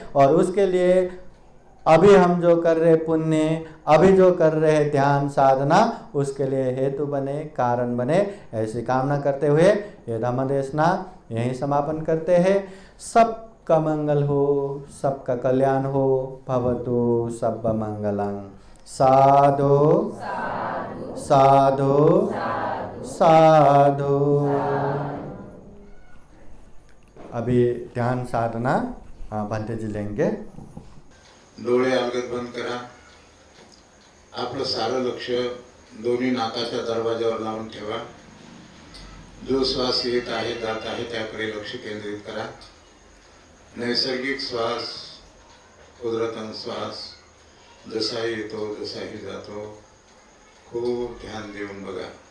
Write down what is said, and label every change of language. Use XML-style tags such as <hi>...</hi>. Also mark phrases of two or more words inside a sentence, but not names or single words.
<hi>और उसके लिए अभी हम जो कर रहे पुण्य, अभी जो कर रहे ध्यान साधना, उसके लिए हेतु बने, कारण बने, ऐसी कामना करते हुए ये धम्मदेशना यहीं समापन करते हैं। सबका मंगल हो, सबका कल्याण हो।</hi> <pi>भवतु सब मंगलं। साधु साधु साधु।</pi> <hi>अभी ध्यान साधना भंते जी लेंगे।</hi> <mr>डोळे अलगद बंद करा। आपलं सारं लक्ष दोन्ही नाकाच्या दरवाजावर लावून ठेवा। जो श्वास येत आहे जात आहे त्याकडे लक्ष केंद्रित करा। नैसर्गिक श्वास, कुदरतन श्वास जसाही येतो जसाही जातो खूप ध्यान देऊन बघा।</mr>